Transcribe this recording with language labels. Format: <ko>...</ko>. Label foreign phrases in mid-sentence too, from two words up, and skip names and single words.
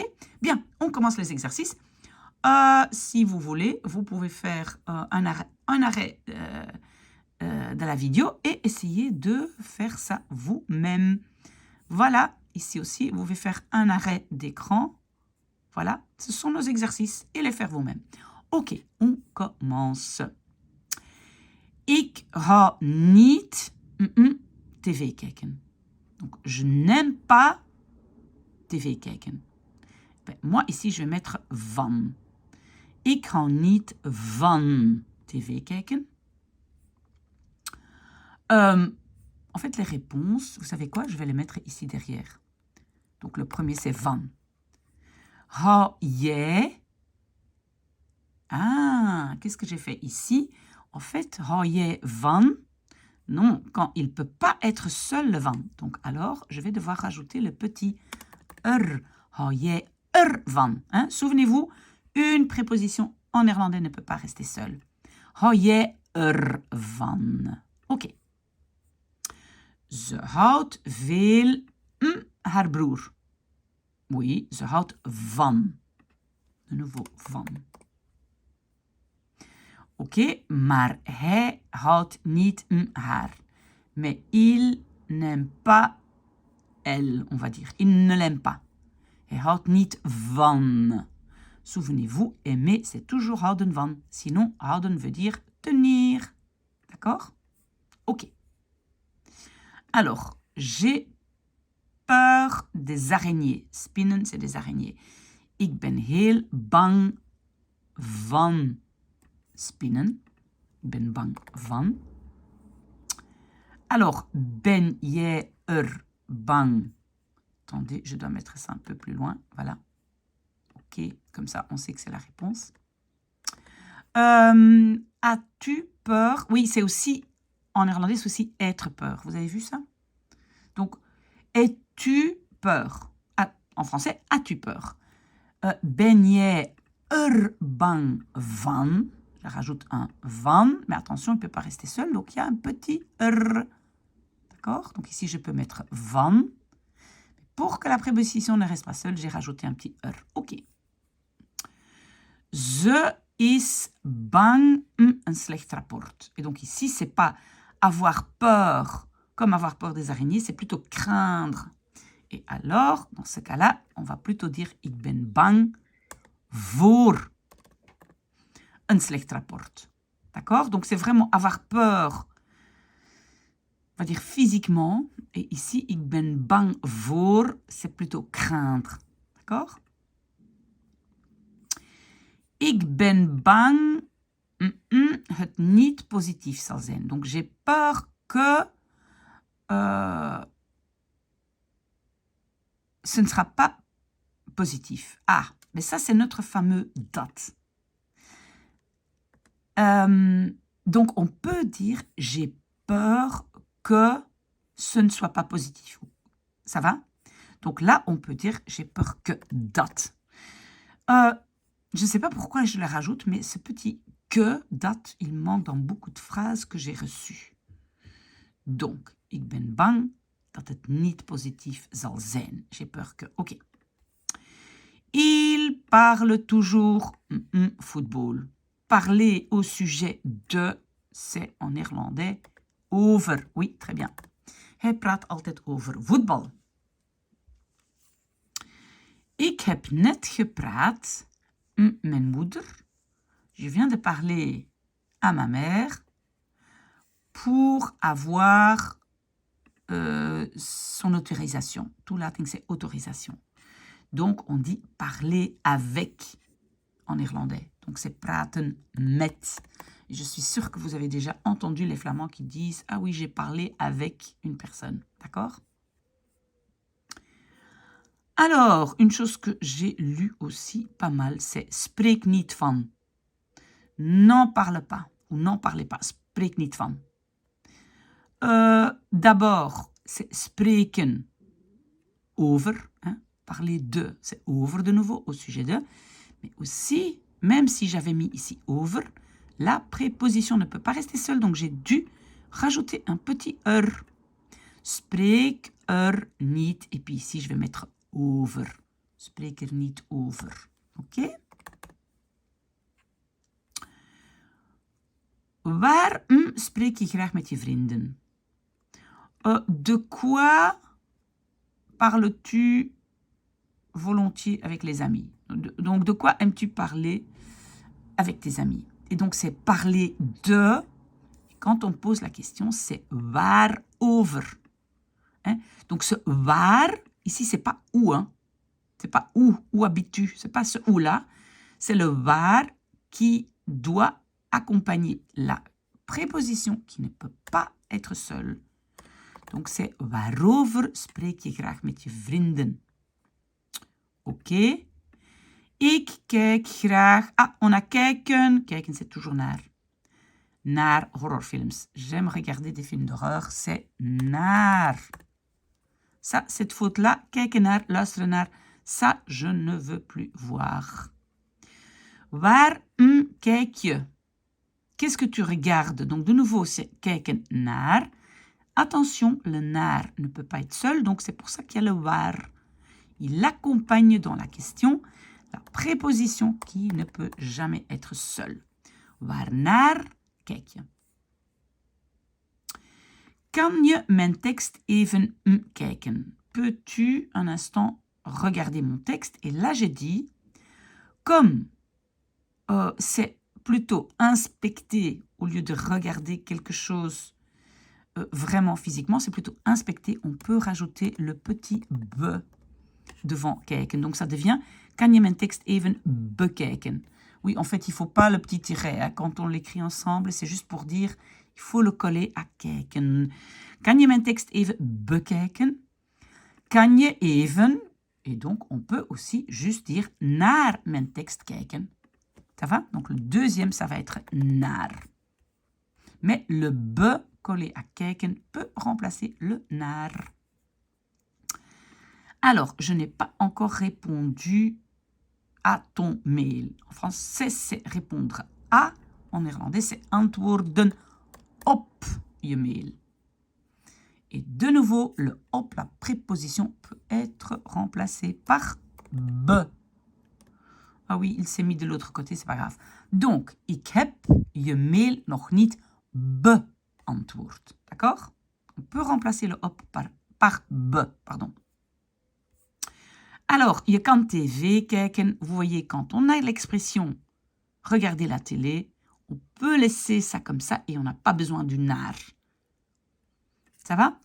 <fr>Bien, on commence les exercices. Si vous voulez, vous pouvez faire un arrêt de la vidéo et essayer de faire ça vous-même. Voilà, ici aussi, vous pouvez faire un arrêt d'écran. Voilà, ce sont nos exercices et les faire vous-même. Ok, on commence.</fr> <nl>Ik ga niet tv kijken.</nl> <fr>Donc, je n'aime pas</fr> <nl>tv kijken.</nl> <fr>Ben, moi, ici, je vais mettre van.</fr> <nl>Ik hou niet van tv kijken.</nl> <fr>En fait, les réponses, vous savez quoi? Je vais les mettre ici derrière. Donc, le premier, c'est van.</fr> <nl>Hou jij...</nl> <fr>Ah, qu'est-ce que j'ai fait ici? En fait,</fr> <nl>hou jij van...</nl> <fr>Non, quand il ne peut pas être seul le van. Donc, alors, je vais devoir rajouter le petit er.</fr> <nl>Hou jij ervan.</nl> <fr>Hein? Souvenez-vous, une préposition en néerlandais ne peut pas rester seule.</fr> <nl>Hou jij ervan. Ok. Ze houdt veel haar broer.</nl> <fr>Oui,</fr> <nl>ze houdt van.</nl> <fr>De nouveau van.</fr> <nl>Ok, maar hij houdt niet haar.</nl> <fr>Mais il n'aime pas elle, on va dire. Il ne l'aime pas.</fr> <nl>Hij houdt niet van.</nl> <fr>Souvenez-vous, aimer, c'est toujours</fr> <nl>houden van.</nl> <fr>Sinon, houden veut dire tenir. D'accord? Ok. Alors, j'ai peur des araignées. Spinnen, c'est des araignées.</fr> <nl>Ik ben heel bang van spinnen. Ik ben bang van. Alors, ben jij bang?</nl> <fr>Attendez, je dois mettre ça un peu plus loin. Voilà. Ok, comme ça, on sait que c'est la réponse. As-tu peur? Oui, c'est aussi, en néerlandais, c'est aussi être peur. Vous avez vu ça? Donc, es-tu peur? Ah, en français, as-tu peur?</fr> <nl>Ben jij bang van?</nl> <fr>Je rajoute un van, mais attention, il ne peut pas rester seul, donc il y a un petit r. D'accord? Donc ici, je peux mettre van. Pour que la préposition ne reste pas seule, j'ai rajouté un petit r. Ok.</fr> <nl>Ze is bang een slecht rapport.</nl> <fr>Et donc ici, c'est pas avoir peur, comme avoir peur des araignées, c'est plutôt craindre. Et alors, dans ce cas-là, on va plutôt dire</fr> <nl>ik ben bang voor een slecht rapport.</nl> <fr>D'accord? Donc c'est vraiment avoir peur, on va dire physiquement. Et ici,</fr> <nl>ik ben bang voor,</nl> <fr>c'est plutôt craindre. D'accord?</fr> <nl>Ik ben bang het niet positief zal zijn.</nl> <fr>Donc j'ai peur que ce ne sera pas positif. Ah, mais ça c'est notre fameux dat. Donc on peut dire j'ai peur que ce ne soit pas positif. Ça va? Donc là on peut dire j'ai peur que dat. Je ne sais pas pourquoi je le rajoute, mais ce petit que, dat, il manque dans beaucoup de phrases que j'ai reçues. Donc,</fr> <nl>ik ben bang dat het niet positief zal zijn.</nl> <fr>J'ai peur que. Ok. Il parle toujours football. Parler au sujet de, c'est en néerlandais over. Oui, très bien.</fr> <nl>Hij praat altijd over voetbal. Ik heb net gepraat mijn moeder.</nl> <fr>Je viens de parler à ma mère pour avoir son autorisation. Tout latin, c'est autorisation. Donc, on dit parler avec en néerlandais. Donc, c'est</fr> <nl>praten met.</nl> <fr>Je suis sûre que vous avez déjà entendu les Flamands qui disent « Ah oui, j'ai parlé avec une personne. » D'accord? Alors, une chose que j'ai lue aussi pas mal, c'est «</fr> <nl>spreek niet van ».</nl> <fr>N'en parle pas ou n'en parlez pas.</fr> <nl>Spreek niet van.</nl> <fr>D'abord, c'est</fr> <nl>spreken over.</nl> <fr>Hein, parler de, c'est over de nouveau, au sujet de. Mais aussi, même si j'avais mis ici over, la préposition ne peut pas rester seule, donc j'ai dû rajouter un petit er.</fr> <nl>Spreek niet.</nl> <fr>Et puis ici, je vais mettre over.</fr> <nl>Spreek niet over. Ok? Waar spreek je graag met je vrienden?</nl> <fr>De quoi parles-tu volontiers avec les amis? Donc, de quoi aimes-tu parler avec tes amis? Et donc, c'est parler de. Quand on pose la question, c'est waarover. Hein? Donc, ce waar, ici, c'est pas où. Hein? C'est pas où habites-tu. C'est pas ce où-là. C'est le waar qui doit accompagner la préposition qui ne peut pas être seule. Donc c'est</fr> <nl>waarover spreek je graag met je vrienden? Oké. Ik kijk graag.</nl> <fr>Ah, on a kijken. Kijken, c'est toujours</fr> <nl>naar. Naar horrorfilms.</nl> <fr>J'aime regarder des films d'horreur. C'est naar. Ça, cette faute-là,</fr> <nl>kijken naar, luisteren naar,</nl> <fr>ça, je ne veux plus voir.</fr> <nl>Waar kijk je?</nl> <fr>Qu'est-ce que tu regardes? Donc, de nouveau, c'est</fr> <nl>kijken naar.</nl> <fr>Attention, le naar ne peut pas être seul, donc c'est pour ça qu'il y a le waar. Il accompagne dans la question la préposition qui ne peut jamais être seule.</fr> <nl>Waarnaar kijk je? Kan je mijn tekst even kijken?</nl> <fr>Peux-tu un instant regarder mon texte? Et là, j'ai dit, comme c'est plutôt inspecter au lieu de regarder quelque chose vraiment physiquement, c'est plutôt inspecter. On peut rajouter le petit be devant kijken. Donc, ça devient,</fr> <nl>kan je mijn tekst even bekijken?</nl> <fr>Oui, en fait, il ne faut pas le petit tiret. Hein. Quand on l'écrit ensemble, c'est juste pour dire, il faut le coller à kijken.</fr> <nl>Kan je mijn tekst even bekijken? Kan je even,</nl> <fr>et donc on peut aussi juste dire</fr> <nl>naar mijn tekst kijken.</nl> <fr>Ça va? Donc le deuxième, ça va être naar. Mais le be collé à kijken peut remplacer le naar. Alors, je n'ai pas encore répondu à ton mail. En français, c'est répondre à. En néerlandais, c'est</fr> <nl>antwoorden op je mail.</nl> <fr>Et de nouveau, le op, la préposition, peut être remplacée par be. Ah oui, il s'est mis de l'autre côté, c'est pas grave. Donc,</fr> <nl>ik heb je mail nog niet beantwoord.</nl> <fr>D'accord? On peut remplacer le op par be, pardon. Alors,</fr> <nl>je kan tv kijken.</nl> <fr>Vous voyez, quand on a l'expression regarder la télé, on peut laisser ça comme ça et on n'a pas besoin du naar. Ça va?</fr>